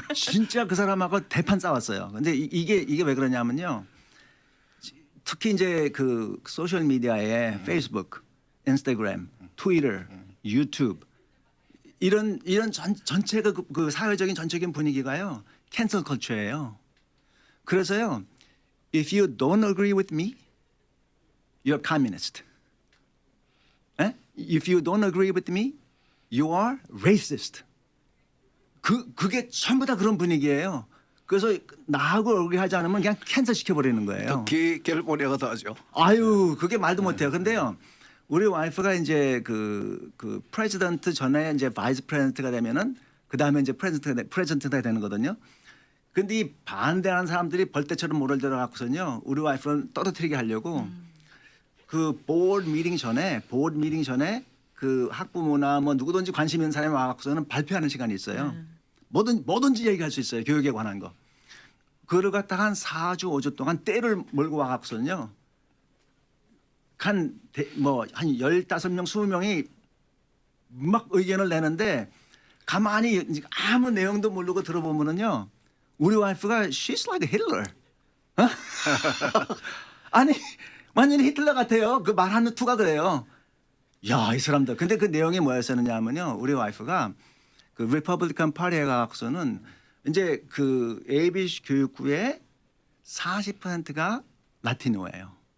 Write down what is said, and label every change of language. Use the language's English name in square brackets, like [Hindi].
[Korean] 진짜 그 사람하고 대판 싸웠어요. 근데 이게 왜 그러냐면요. 특히 이제 그 소셜 미디어에 페이스북, 인스타그램, 트위터, 유튜브 이런 전체가 그 사회적인 전체적인 분위기가요. 캔슬 컬처예요. 그래서요. [English] If you don't agree with me, you're communist. 에? If you don't agree with me, You are racist. [Korean] 그게 전부 다 그런 분위기예요. 그래서 나하고 얼굴 하지 않으면 그냥 캔슬 시켜버리는 거예요. 특히 캘리포니아가 더 하죠. 아유, 그게 말도 못해요. 근데요, 우리 와이프가 이제 그 프레지던트 전에 이제 바이스 프레지던트가 되면은 그 다음에 이제 프레지던트가 되는 거거든요. 근데 이 반대하는 사람들이 벌떼처럼 몰려들어갖고서는요, 우리 와이프는 떨어뜨리게 하려고 그 보ard 미팅 전에 그 학부모나 뭐 누구든지 관심 있는 사람이 와갖고서는 발표하는 시간이 있어요. 뭐든지 얘기할 수 있어요. 교육에 관한 거. 그걸 갖다가 한 4주, 5주 동안 때를 몰고 와갖고서는요. 한 15명, 20명이 막 의견을 내는데 가만히 아무 내용도 모르고 들어보면은요. 우리 와이프가 [English] she's like Hitler. [Korean] 어? 아니 완전히 히틀러 같아요. 그 말하는 투가 그래요. 야, 이 사람들. 근데 그 내용이 뭐였었느냐면요. 우리 와이프가 그 리퍼블리칸 파티에 가서는 이제 그 ABC 교육부의 40%가 라티노예요.